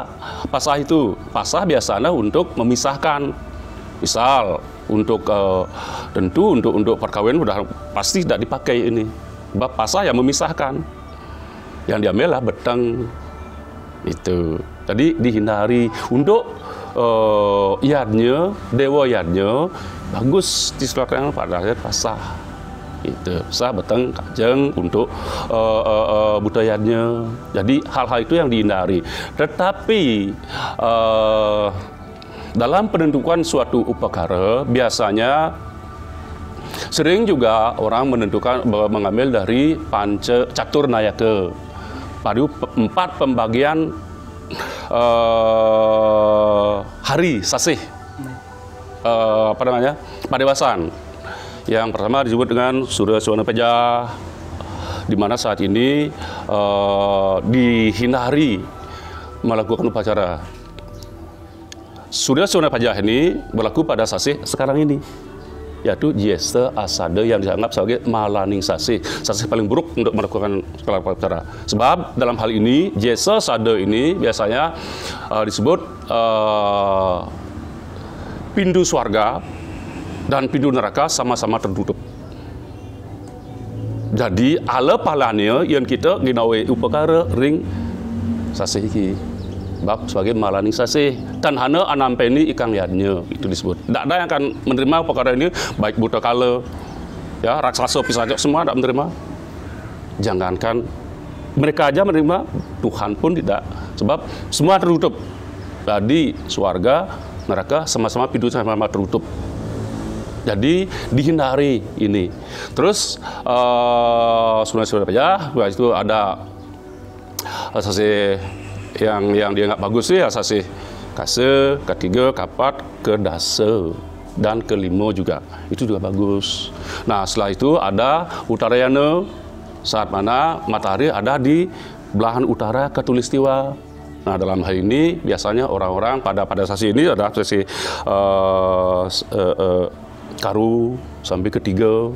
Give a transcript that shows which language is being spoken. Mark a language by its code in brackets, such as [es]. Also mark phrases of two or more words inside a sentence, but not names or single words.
[id] Pasah itu, pasah biasanya untuk memisahkan, misal untuk tentu untuk perkawinan sudah pasti tidak dipakai ini, sebab pasah yang memisahkan, yang diambil lah beteng. Itu tadi dihindari untuk yadnya, dewa yadnya bagus disesuaikan pada pasah. Itu pasah beteng kajeng untuk budayanya. Jadi hal-hal itu yang dihindari. Tetapi dalam penentukan suatu upacara biasanya sering juga orang mengambil dari panca catur nayaka. Pada 4 pembagian hari sasih padewasan. Yang pertama disebut dengan Surya Suwana Pejah, di mana saat ini dihindari melakukan upacara. Surya Suwana Pejah ini berlaku pada sasih sekarang ini, yaitu Jesta Asada yang dianggap sebagai [ban] malaning sasih, [id] sasih paling buruk untuk melakukan upacara. Sebab dalam hal ini Jesta Asada ini biasanya disebut pintu surga dan pintu neraka sama-sama tertutup. [ban] Jadi ala palanya [id] yang kita [ban] ginawe upacara ring sasih iki. [id] Bab sebagai [kaw] malaning sasih, tanhana anampeni ikang yadnya, [id] itu disebut. Tidak ada yang akan menerima perkara ini, baik buta kala, ya raksasa pisajak semua tidak menerima. Jangankan mereka aja menerima, Tuhan pun tidak, sebab semua tertutup. Jadi surga, neraka sama-sama pintu sama-sama tertutup. Jadi dihindari ini. Terus Sunan Pejah, itu ada sasih yang dianggap bagus ya, sasih kase, ketiga, kapat, kedase, dan kelima juga. Itu juga bagus. Nah, setelah itu ada Uttarayana, saat mana matahari ada di belahan utara Khatulistiwa. Nah, dalam hal ini biasanya orang-orang pada sasi ini ada sasi karu sampai ketiga.